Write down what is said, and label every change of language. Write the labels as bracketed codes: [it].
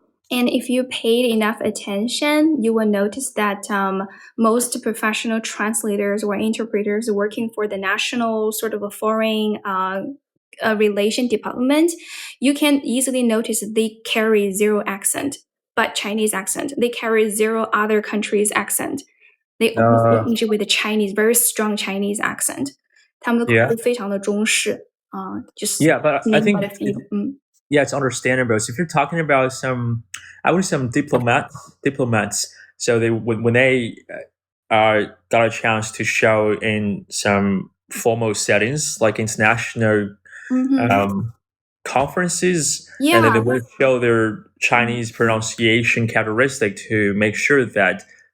[en] And if you paid enough attention, you will notice that most professional translators or interpreters working for the national sort of a foreign relation department, you can easily notice they carry zero accent, but Chinese accent. They carry zero other countries' accent. They always speak English with a Chinese, very strong Chinese accent. [zh] 他们的口音非常的中式just [en] but I think yeah, it's understandable. So if you're talking about I would say some diplomats, so when they got a chance to show in some formal settings like international conferences, and then they would show their Chinese pronunciation characteristic to make sure that